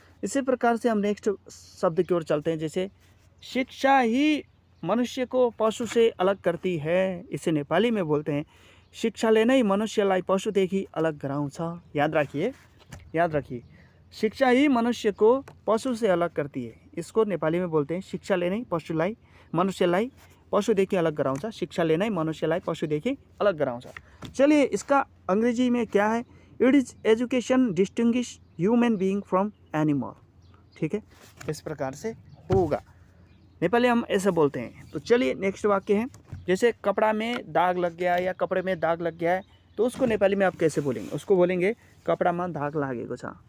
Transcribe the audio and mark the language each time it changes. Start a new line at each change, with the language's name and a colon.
Hindi: इसी प्रकार से हम नेक्स्ट शब्द की ओर चलते हैं। जैसे शिक्षा ही मनुष्य को पशु से अलग करती है। इसे नेपाली में बोलते हैं
Nepali: शिक्षाले नै मनुष्यलाई पशुदेखि अलग गराउँछ।
Hindi: याद रखिए, याद रखिए, शिक्षा ही मनुष्य को पशु से अलग करती है। इसको नेपाली में बोलते हैं
Nepali: शिक्षाले नै मनुष्यलाई पशुदेखि अलग गराउँछ। शिक्षाले नै मनुष्यलाई पशुदेखि अलग गराउँछ।
Hindi: चलिए इसका अंग्रेजी में क्या है,
English: it is education distinguish human being from animal,
Hindi: ठीक है, इस प्रकार से होगा। नेपाली हम ऐसे बोलते हैं। तो चलिए नेक्स्ट वाक्य है, जैसे कपड़ा में दाग लग गया या कपड़े में दाग लग गया है, तो उसको नेपाली में आप कैसे बोलेंगे, उसको बोलेंगे
Nepali: कपडामा दाग लागेको छ।